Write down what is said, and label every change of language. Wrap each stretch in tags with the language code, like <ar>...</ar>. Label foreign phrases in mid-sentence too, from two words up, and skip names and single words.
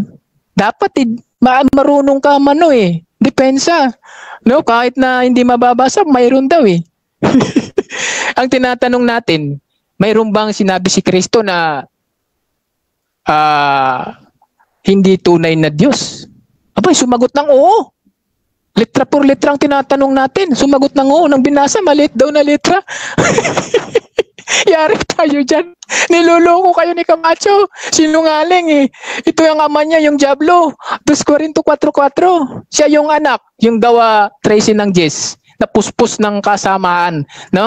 <tl>Dapat marunong ka depensa. No, kahit na hindi mababasa, mayroon daw eh. Ang tinatanong natin, mayroon bang sinabi si Kristo na hindi tunay na Diyos? Abay, sumagot ng oo.</tl> <es>Letra por letra</es> <tl>ang tinatanong natin. Sumagot ng oo. Nang binasa, maliit daw na letra. Yari tayo dyan. Niloloko kayo ni Camacho. Sinungaling eh. Ito yung ama niya, yung Diablo. 2 Corinto 4:4. Siya yung anak, yung gawa 13 ng Jess. Na puspos ng kasamaan, no?</tl>